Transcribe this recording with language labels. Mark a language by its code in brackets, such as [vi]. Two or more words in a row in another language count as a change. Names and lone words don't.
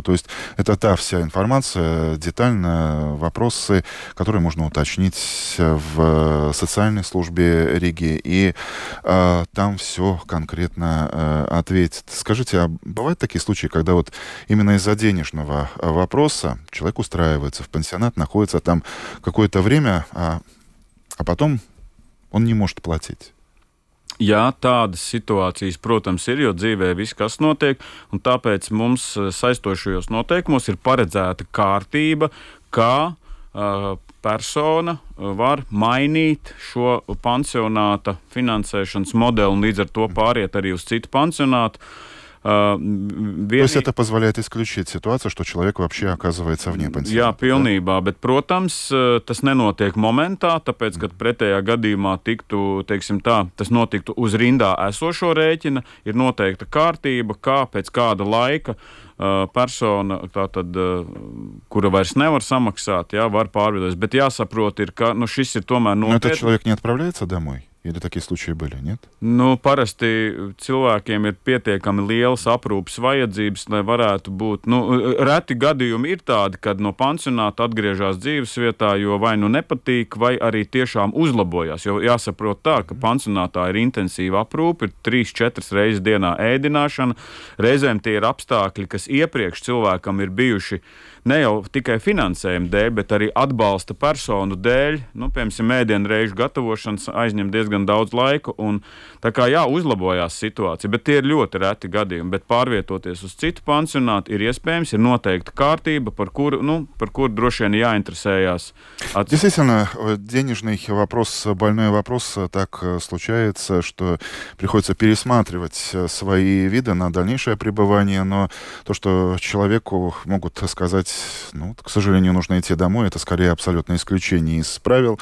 [ru] То есть это та вся информация, детально вопросы, которые можно уточнить в социальной службе Риги, и там все конкретно ответит. Скажите, а бывают такие случаи, когда вот именно из-за денежного вопроса человек устраивается в пансионат, находится там какое-то время, а потом он не может платить? [lv] Jā, tādas situācijas, protams, ir, jo dzīvē viss, kas notiek, un tāpēc mums saistošajos noteikumos ir paredzēta kārtība, kā persona var mainīt šo pansionāta finansēšanas modeli un līdz ar to pāriet arī uz citu pansionātu. [ru] То есть это позволяет исключить ситуацию, что человек вообще оказывается вне пансионата? [lv] Jā, pilnībā, bet, protams, tas nenotiek momentā, tāpēc, ka pretējā gadījumā tas notiktu uz rindā esošo rēķina, ir noteikta kārtība, kā pēc kāda laika persona, kura vairs nevar samaksāt, var pārvietoties. Bet jāsaprot, ka šis ir tomēr nopietni. [ru] Но этот человек не отправляется домой? Или такие случаи были, нет? [lv] Parasti cilvēkiem ir pietiekami lielas aprūpes vajadzības, lai varētu būt. Reti gadījumi ir tādi, kad no pansionāta atgriežas dzīves vietā, jo vai nepatīk, vai arī tiešām uzlabojās. Jo jāsaprot tā, ka pansionātā ir intensīva aprūpe, ir 3-4 reizes dienā ēdināšana. Reizēm tie ir apstākļi, kas iepriekš cilvēkam ir bijuši ne jau tikai finansējuma dēļ, bet arī atbalsta personu dēļ. Piemēram, ēdienreižu gatavošanas aizņem diezgan diezgan daudz laika, un tā kā uzlabojās situācija, bet tie ir ļoti reti gadījumi, bet pārvietoties uz citu pansionātu ir iespējams, ir noteikta kārtība, par kuru droši vien jāinteresējās. [ru] Действительно, денежный вопрос, больной вопрос, так случается, что приходится пересматривать свои виды на дальнейшее пребывание, но то, что человеку могут сказать, к сожалению, нужно идти домой, это скорее абсолютное исключение из правил.